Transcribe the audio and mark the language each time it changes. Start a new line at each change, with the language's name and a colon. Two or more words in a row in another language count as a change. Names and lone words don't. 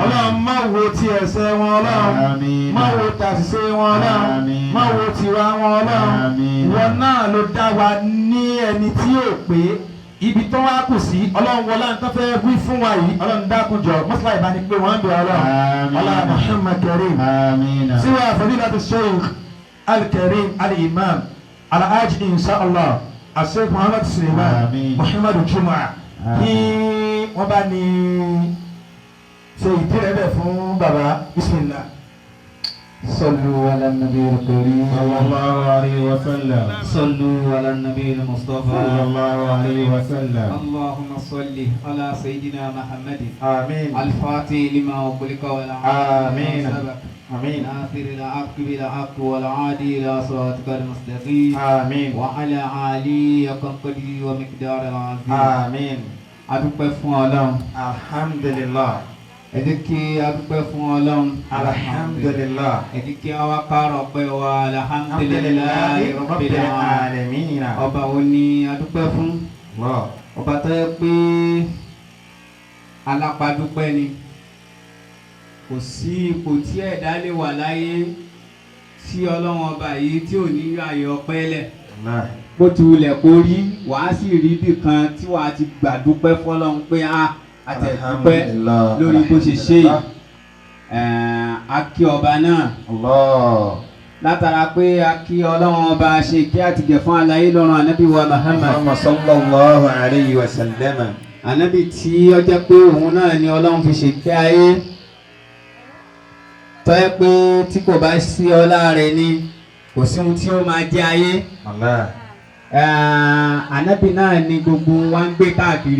Yoruba: ọlọ́run má wo ti ẹ̀ṣẹ̀ wọn ọlọ́run. Àmín. má wo tàṣìṣe wọn ọlọ́run. Àmín. má wo tiwa wọn ọlọ́run. Àmín. ìwọ náà ló dá wa ní ẹni tí yóò pé ibi tó wá kù sí ọlọ́run wọlá nǹkan fẹ́ wí fún wa yìí ọlọ́run dákúnjọ mọ́sálá ìbàdíkẹ́ wọn ń bẹ ọlọ́run. Àmín. ọlá Muhammad Karim. Amina.
Arabic: سوى فضيلة الشيخ الكريم الإمام الحاج إن شاء الله الشيخ محمد سليمان آمين. محمد الجمعة آمين.
Yoruba: kí wọ́n bá ní ṣe ìdírẹ́bẹ̀ fún bàbá bismillah.
Arabic: صلوا على النبي الكريم صلى الله عليه وسلم. صلوا على النبي المصطفى صلى الله عليه وسلم. اللهم صل على سيدنا محمد آمين الفاتح لما أغلق آمين. والعاصم سبق آمين ناصر الحق بالحق والعادي إلى صراطك المستقيم آمين وعلى آله وقدره ومقدار العظيم آمين.
Yoruba: adúpẹ́ fún Ọlọ́run alhamdulillah ẹ jẹ́ kí adúpẹ́ fún Ọlọ́run alhamdulillah ẹ jẹ́ kí àwa kárọ̀ pé wa
Arabic: الحمد لله رب العالمين.
Yoruba: alamin. ọba wo ni adúpẹ́ fún Allah. ọba tó yẹ pé alápàdúpẹ́ ni kò sí ipò tí ẹ̀dá lè wà láyé tí Ọlọ́run ọba yìí tí ò ní ààyè ọpẹ́ lẹ̀ Allah. bó ti wulẹ̀ kó rí wàá sì rí ibì kan tí wàá ti gbàdúpẹ́ fọlọ́run pé a tẹ̀ dúpẹ́ lórí bó ṣe ṣe yìí a kí ọba náà Allah. látara pé a kí Ọlọ́run ọba ṣe kí àtìgẹ̀ fún aláyé lọ́rùn ànábì wa Muhammad
Arabic: محمد صلى الله عليه وسلم.
Yoruba: ànábì tí ó jẹ́ pé òun náà ni Ọlọ́run fi ṣe kí ayé tó yẹ pé tí kò bá sí ọlá rẹ̀ ni kò sí ohun tí ó máa jẹ́ ayé Allah. ànábì náà ni gbogbo wa ń gbé káàkiri